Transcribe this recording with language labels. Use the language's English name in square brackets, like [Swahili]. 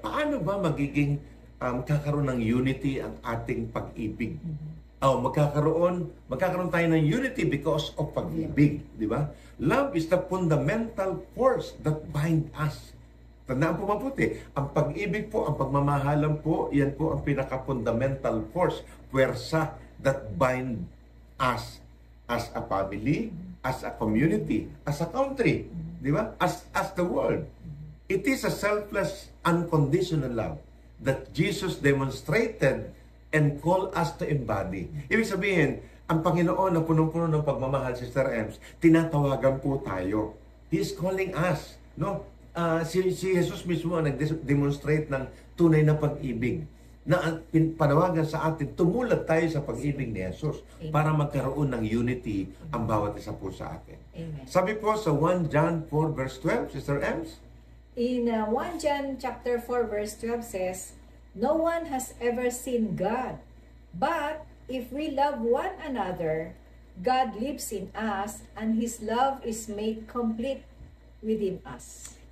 [Filipino] Paano ba magiging magkakaroon ng unity ang ating pag-ibig? Magkakaroon tayo ng unity [English] because of [Filipino] pag-ibig, di ba? [English] Love is the fundamental force that bind us. [Filipino] Tandaan po mabuti, ang pag-ibig po, ang pagmamahalan po, yan po ang pinaka-fundamental force, puwersa [English] that bind us as a family, as a community, as a country, [Filipino] di ba? [English] As the world. It is a selfless, unconditional love that Jesus demonstrated and called us to embody. [Filipino] Ibig sabihin, ang Panginoon na punong-puno ng pagmamahal, Sister Ems, tinatawagan po tayo. [English] He is calling us. [Filipino] No? Si Jesus mismo ang nag-demonstrate ng tunay na pag-ibig na panawagan sa atin, tumulad tayo sa pag-ibig ni Jesus para magkaroon ng unity ang bawat isa po sa atin. Amen. Sabi po sa 1 John 4 verse 12, Sister Ems, [English] In 1 John chapter 4 verse 12 says, "No one has ever seen God, but if we love one another, God lives in us, and His love is made complete within us."